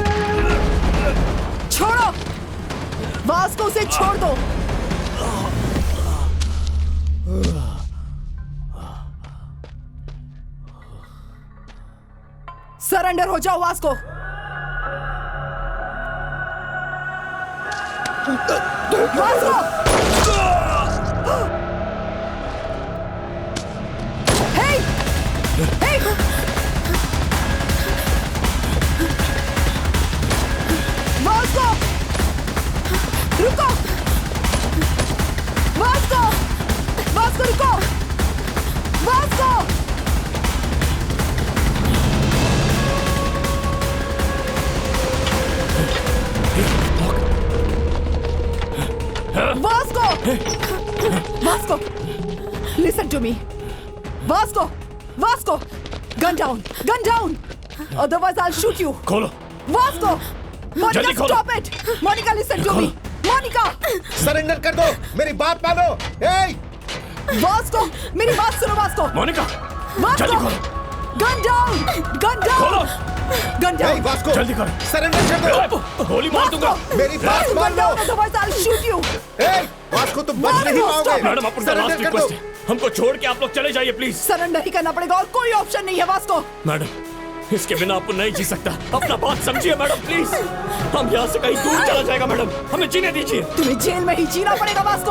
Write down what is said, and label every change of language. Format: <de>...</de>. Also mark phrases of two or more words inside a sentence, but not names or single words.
<hi>छोड़ो वास्को, उसे छोड़ दो। सरेंडर हो जाओ वास्को। वास्को, हे, हे, वास्को, रुको, वास्को, वास्को रुको, वास्को। वास्को, वास्को,</hi> <en>listen to me,</en> <hi>वास्को, वास्को,</hi> <en>gun down, otherwise I'll shoot you.</en> <hi>खोलो। वास्को, मोनिका,</hi> <en>stop it. मोनिका, listen to me.</en> <hi>मोनिका, सरेंडर कर दो, मेरी बात मानो। ए! वास्को, मेरी बात सुनो वास्को। मोनिका,</hi> <en>वास्को, gun down,</en> <hi>खोलो।</hi> <en>gun down.</en> <hi>वास्को, जल्दी करो। सरेंडर कर दो। गोली मार दूंगा। मेरी बात मान लो।</hi> <en>otherwise I'll shoot you.</en> <hi>ए! वास्को, तुम बच नहीं पाओगे। मैडम, अपना</hi> <en>last request</en> <hi>है, हमको छोड़ के आप लोग चले जाइए प्लीज। सरेंडर ही करना पड़ेगा और कोई ऑप्शन नहीं है वास्को। मैडम, इसके बिना आपको नहीं जी सकता। अपना बात समझिए मैडम प्लीज। हम यहाँ से कहीं दूर चला जाएगा मैडम, हमें जीने दीजिए। तुम्हें जेल में ही जीना पड़ेगा वास्को।</hi>